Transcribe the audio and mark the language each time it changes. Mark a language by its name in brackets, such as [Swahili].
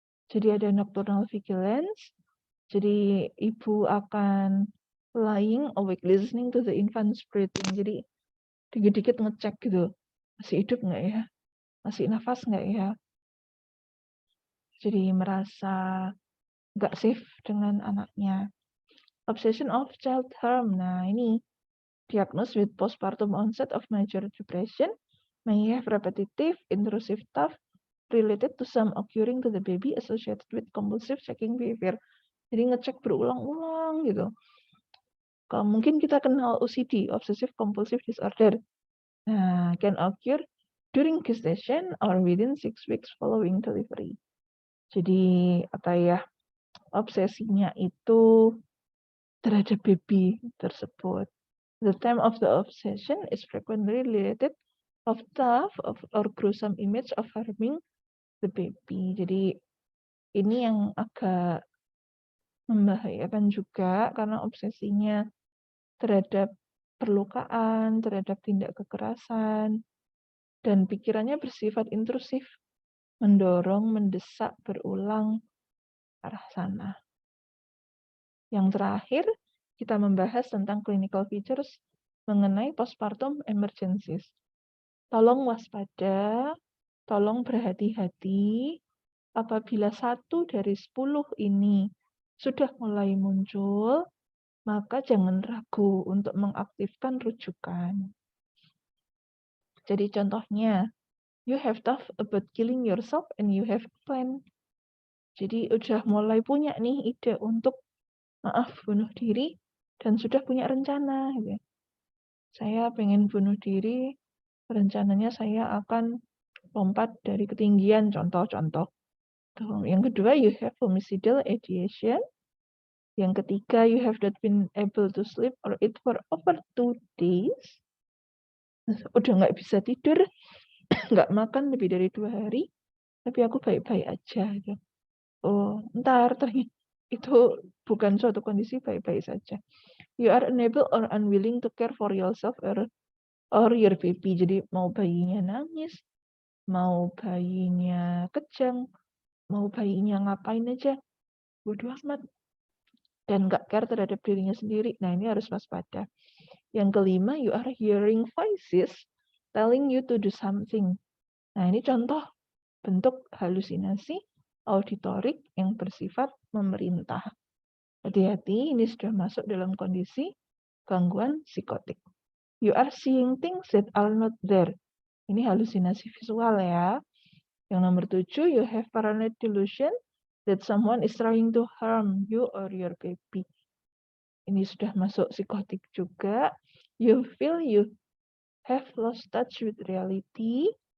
[Indonesian] Jadi ada [English] nocturnal vigilance. [Indonesian] Jadi ibu akan [English] lying awake listening to the infant's breathing. [Indonesian] Jadi dikit-dikit ngecek gitu. Masih hidup nggak ya? Masih nafas nggak ya? Jadi merasa nggak safe dengan anaknya. [English] Obsession of child harm. [Indonesian] Nah, ini [English] diagnosed with postpartum onset of major depression may have repetitive, intrusive thought related to some occurring to the baby associated with compulsive checking behavior. [Indonesian] Jadi ngecek berulang-ulang gitu. Kalau mungkin kita kenal OCD, [English] obsessive compulsive disorder. Nah, can occur during gestation or within 6 weeks following delivery. [Indonesian] Jadi apa ya, obsesinya itu terhadap baby tersebut. [English] The time of the obsession is frequently related of tough or gruesome image of harming the baby. [Indonesian] Jadi ini yang agak membahayakan juga karena obsesinya terhadap perlukaan, terhadap tindak kekerasan, dan pikirannya bersifat intrusif, mendorong, mendesak, berulang arah sana. Yang terakhir, kita membahas tentang clinical features mengenai postpartum emergencies. Tolong waspada, tolong berhati-hati apabila 1 dari 10 ini sudah mulai muncul, maka jangan ragu untuk mengaktifkan rujukan. Jadi contohnya, [English] you have thought about killing yourself and you have a plan. [Indonesian] Jadi udah mulai punya nih ide untuk bunuh diri dan sudah punya rencana. Gitu. Saya pengen bunuh diri, rencananya saya akan lompat dari ketinggian, contoh-contoh. Yang kedua, [English] you have homicidal ideation. [Indonesian] Yang ketiga, [English] you have not been able to sleep or eat for over 2 days. [Indonesian] Udah nggak bisa tidur, nggak makan lebih dari 2 hari, tapi aku baik-baik aja. Gitu. Oh, ntar ternyata itu bukan suatu kondisi baik-baik saja. [English] You are unable or unwilling to care for yourself or your baby. [Indonesian] Jadi mau bayinya nangis, mau bayinya kejang, mau bayinya ngapain aja, bodo amat. Dan nggak care terhadap dirinya sendiri. Nah, ini harus waspada. Yang kelima, [English] you are hearing voices telling you to do something. [Indonesian] Nah, ini contoh bentuk halusinasi auditorik yang bersifat memerintah. Hati-hati, ini sudah masuk dalam kondisi gangguan psikotik. [English] You are seeing things that are not there. [Indonesian] Ini halusinasi visual ya. Yang nomor 7, [English] you have paranoid delusion that someone is trying to harm you or your baby. [Indonesian] Ini sudah masuk psikotik juga. [English] You feel you have lost touch with reality.